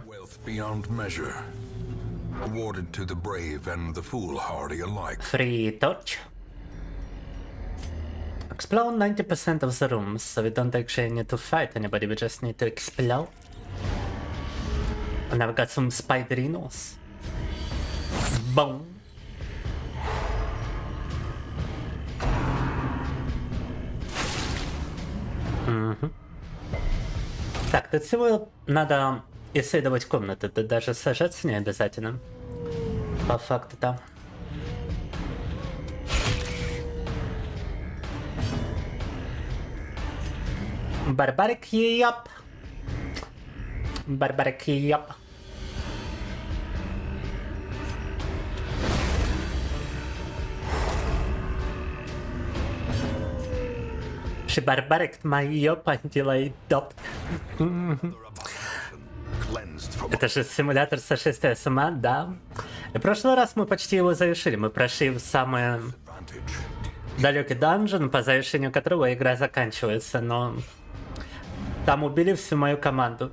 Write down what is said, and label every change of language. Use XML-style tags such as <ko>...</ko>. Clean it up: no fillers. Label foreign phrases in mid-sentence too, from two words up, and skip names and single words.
<en>wealth beyond measure, awarded to the brave and the foolhardy alike. Free torch. Explore 90% of the rooms, so we don't actually need to fight anybody, we just need to explore. And I've got some spiderinos. Бам. Мгм.</en> <ru>Так, тут всего надо исследовать комнаты, тут даже сажаться не обязательно. По факту, да. Барбарик, яп. Барбарик, яп. Барбарик, майопа, делай доп. Это же симулятор сошествия с ума, да? И в прошлый раз мы почти его завершили. Мы прошли в самый далекий данжен, по завершению которого игра заканчивается, но там убили всю мою команду.</ru>